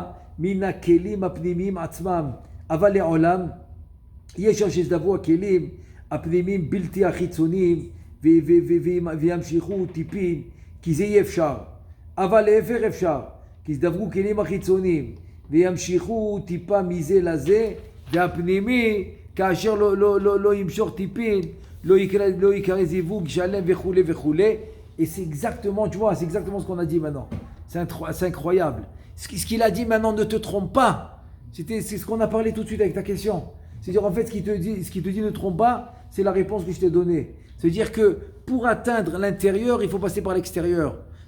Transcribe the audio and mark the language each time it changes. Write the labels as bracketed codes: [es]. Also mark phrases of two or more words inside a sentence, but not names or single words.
[he] מן הכלים הפנימיים עצמם אבל לעולם יש שם שזדווגו הכלים הפנימיים בלתי החיצוניים וימשיכו טיפין כי זה אי אפשר, אבל להפך אפשר, כי יזדווגו כלים החיצוניים וימשיכו טיפה מזה לזה, והפנימי כאשר לא ימשוך טיפין, לא יקרא זיווג שלם וכולי. [fr] Et c'est exactement, tu vois, c'est exactement ce qu'on a dit maintenant. C'est incroyable. Ce qu'il a dit maintenant, ne te trompe pas. C'est ce qu'on a parlé tout de suite avec ta question. C'est-à-dire en fait, ce qu'il te dit ne trompe pas, c'est la réponse que je t'ai donnée. C'est-à-dire que pour atteindre l'intérieur, il faut passer par l'extérieur.